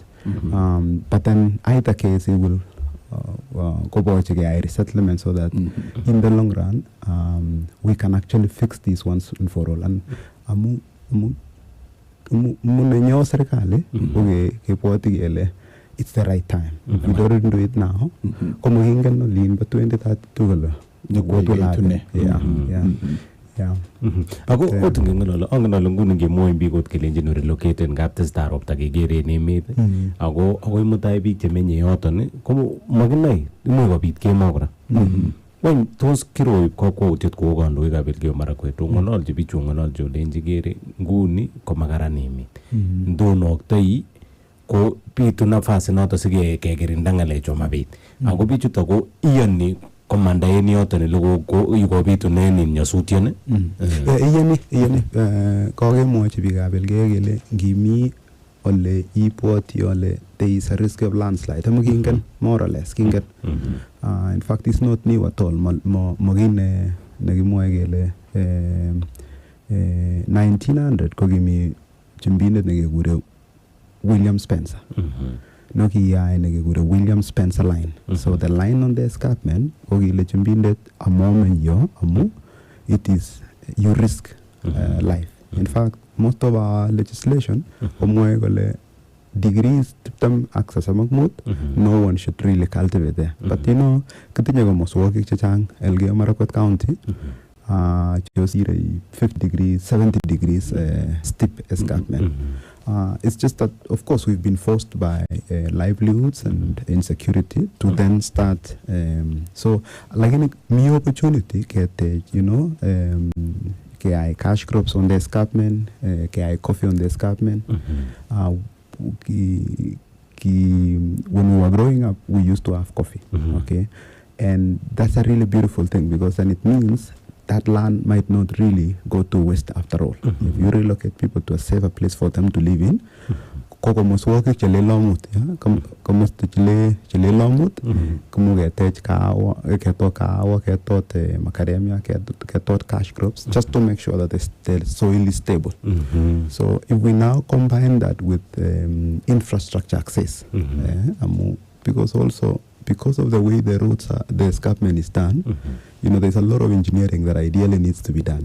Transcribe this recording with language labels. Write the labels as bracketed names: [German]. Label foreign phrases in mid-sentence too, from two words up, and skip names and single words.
[English] But then either case it will go back to a resettlement so that in the long run we can actually fix these once and for all. And it's the right time. If we don't do it now, but 2032 [Kalenjin] Ako otunge ngalo angalo ngunu ngemoy bigot kelenjin relocate ngap testar opta kegere en emet ako akoi mutai biik chemenye yoton ko makinai imuch kobit kemo kora wany tos kiroib kokwoutiet kou kandoikab Elgeyo Marakwet ong'ololchi bichu ong'ololchi olenji kere nguni komakaran emet ndonoktoi ko bitu nafasi noto sikekirinda ng'alechu mabit ako bichuto ko iyoni komanda en yoton ile ko bitunen nyasutiet iyoni kokemwochi biikab Elgeyo kele ngimi ole ibwoti ole [English] there is a risk of landslide [Kalenjin] amu kingen [English] more or less kingen in fact it's not new at all [Kalenjin] mogine nekimwoe kele 1900 ko kimi chimbindet nekekure William Spencer no kiyai nekekure William Spencer line [English] so the line on the escarpment [Kalenjin] ko kile chimbindet amome yo [English] amu it is you risk life in fact most of our legislation [Kalenjin] komwoe kole [English] degrees 25 no one should really cultivate there but you know [Kalenjin] kitinye komoswokik chechang [English] Elgeyo Marakwet County chosire 50 degrees 70 degrees steep escarpment it's just that of course we've been forced by livelihoods and insecurity to then start so like any new opportunity get you know KI cash crops on the escarpment, KI coffee on the escarpment. When we were growing up, we used to have coffee, okay? And that's a really beautiful thing because then it means that land might not really go to waste after all. If you relocate people to a safer place for them to live in, [Kalenjin] komos woke chele lomut komos chele lomut komo getech kawa ketot macadamia ketot [English] cash crops just to make sure that the soil is stable. So if we now combine that with infrastructure access because of the way the roads are, the escarpment is done, you know, there's a lot of engineering that ideally needs to be done.